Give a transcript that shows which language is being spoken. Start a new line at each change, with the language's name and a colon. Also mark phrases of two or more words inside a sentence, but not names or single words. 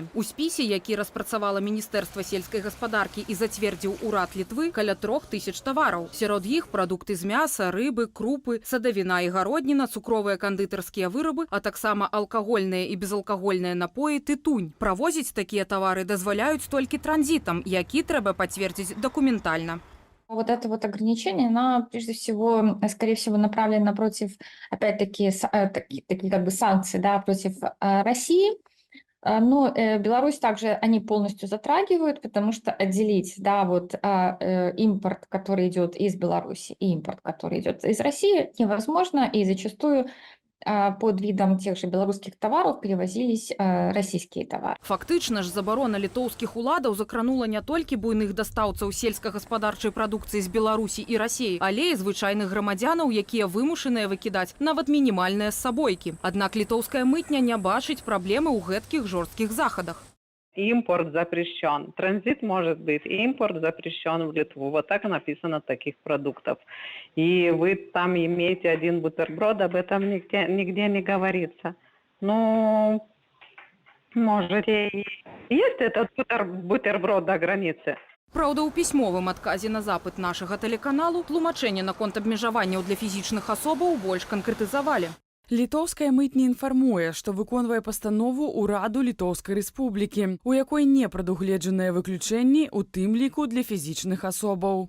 Belarusian: У спісе, які распрацавала Міністэрства сельскай гаспадаркі і зацвердзіў урад Літвы, каля 3000 тавараў. Сярод іх прадукты з мяса, рыбы, крупы, садавіна і гародніна, цукровыя кандытарскія вырабы, а таксама алкагольныя і безалкагольныя напоі, тытунь. Правозіць такія тавары дазваляюць толькі транзітам, які трэба пацвердзіць дакументальна.
Russian: Вот это вот ограничение, оно прежде всего, скорее всего, направлено против, опять-таки, такие как бы санкции, да, против России. Но Беларусь также они полностью затрагивают, потому что отделить, да, вот импорт, который идет из Беларуси, и импорт, который идет из России, невозможно, и зачастую под видом тех же белорусских товаров перевозились российские товары.
Belarusian: Фактычна ж забарона літоўскіх уладаў закранула не толькі буйных дастаўцаў сельскагаспадарчай прадукцыі з Беларусі і Расіі, але і звычайных грамадзянаў, якія вымушаныя выкідаць нават мінімальныя сабойкі. Аднак літоўская мытня не бачыць праблемы ў гэткіх жорсткіх захадах.
Russian: Импорт запрещен. Транзит может быть. Импорт запрещен в Литву. Вот так написано таких продуктов. И вы там имеете один бутерброд, об этом нигде не говорится. Ну, можете. Есть этот бутерброд до границы.
Belarusian: Праўда, у пісьмовым адказе на запыт нашага тэлеканалу тлумачэнне наконт абмежаванняў для фізічных асобаў больш канкрэтызавалі. Літоўская мытня інфармуе, што выконвае пастанову ўраду Літоўскай рэспублікі, у якой не прадугледжаныя выключэнні, у тым ліку для фізічных асобаў.